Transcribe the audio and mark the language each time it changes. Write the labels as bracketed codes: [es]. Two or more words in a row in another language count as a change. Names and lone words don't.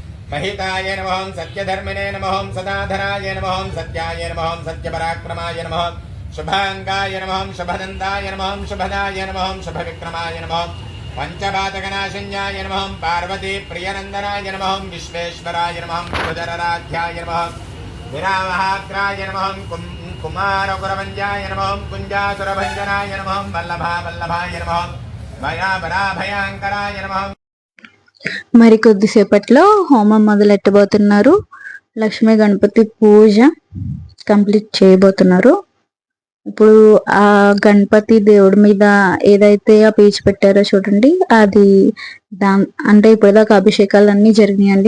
[sa] महिताय नमः सत्यधर्मिणे नमः सदाधराय नमः सत्याय नमः सत्यपराक्रमाय नमः शुभांगाय नमः शुभदन्ताय नमः शुभदाय नमः शुभविक्रमाय नमः पंचपातकनाशन्याय नमः पार्वती प्रियनंदनाय नमः विश्वेश्वराय नमः कुदरराध्याय नमः विरामहाग्राय नमः कुमारकुरवंजाय नमः कुंजासुरभंजनाय नमः वल्लभाय नमः भयाभराभयांकराय नमः. [te] మరి కొద్దిసేపట్లో హోమం మొదలెట్టబోతున్నారు. లక్ష్మీ గణపతి పూజ కంప్లీట్ చేయబోతున్నారు. ఇప్పుడు ఆ గణపతి దేవుడి మీద ఏదైతే ఆ పీచు పెట్టారో చూడండి, అది అంటే ఇప్పటిదాకా అభిషేకాలు అన్నీ జరిగినాయండి.